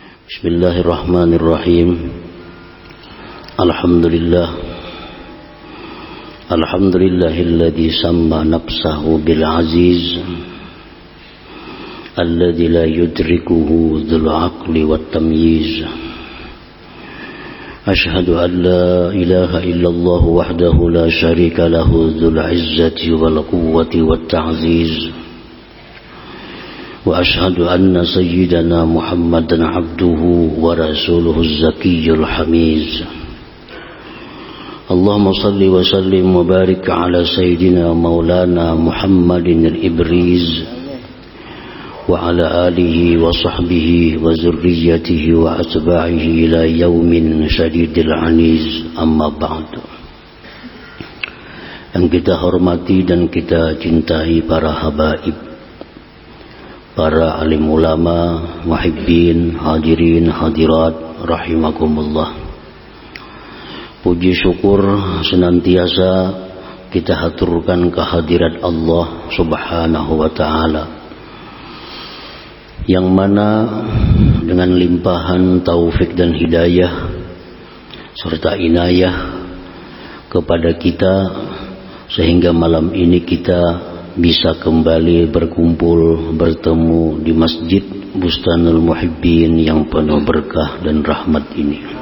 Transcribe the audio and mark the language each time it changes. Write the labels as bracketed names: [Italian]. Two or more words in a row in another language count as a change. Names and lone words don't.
[Arabic] بسم الله الرحمن الرحيم. الحمد لله الذي سمى نفسه بالعزيز الذي لا يدركه ذو العقل والتمييز. أشهد أن لا إله إلا الله وحده لا شريك له ذو العزة والقوة والتعزيز. وأشهد أن سيدنا محمدا عبده ورسوله الزكي الحميد. اللهم صل وسلم وبارك على سيدنا مولانا محمد الإبريز وعلى آله وصحبه وذريته وأتباعه إلى يوم شديد العنيز. أما بعد. [Indonesian] Yang kita hormati dan kita cintai para habaib, para alim ulama, muhibbin, hadirin, hadirat, rahimakumullah. Puji syukur senantiasa kita haturkan kehadirat Allah [Arabic] سبحانه وتعالى, [Indonesian] yang mana dengan limpahan taufik dan hidayah serta inayah kepada kita, sehingga malam ini kita bisa kembali berkumpul, bertemu di Masjid Bustanul Muhibbin yang penuh berkah dan rahmat ini.